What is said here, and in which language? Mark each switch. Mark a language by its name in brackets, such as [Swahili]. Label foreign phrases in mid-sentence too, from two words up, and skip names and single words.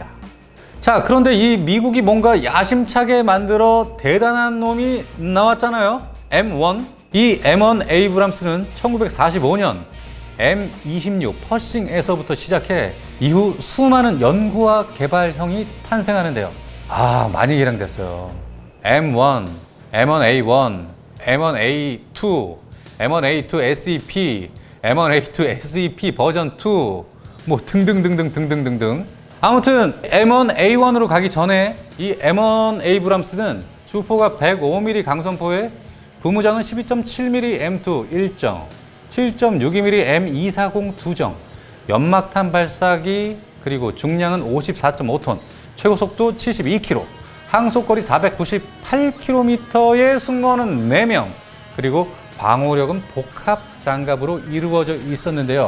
[Korean] 자, 그런데 이 미국이 뭔가 야심차게 만들어 대단한 놈이 나왔잖아요. M1. 이 M1 에이브람스는 1945년 M26 퍼싱에서부터 시작해 이후 수많은 연구와 개발형이 탄생하는데요. 많이 개량됐어요. M1, M1A1, M1A2, M1A2 SEP, M1A2 SEP 버전 2, 뭐 등등등등. 아무튼 M1A1으로 가기 전에 이 M1 에이브람스는 주포가 105mm 강선포에 부무장은 12.7mm M2 1정, 7.62mm M240 2정, 연막탄 발사기, 그리고 중량은 54.5톤, 최고 속도 72km, 항속거리 498km의 승무원은 4명, 그리고 방호력은 복합 장갑으로 이루어져 있었는데요.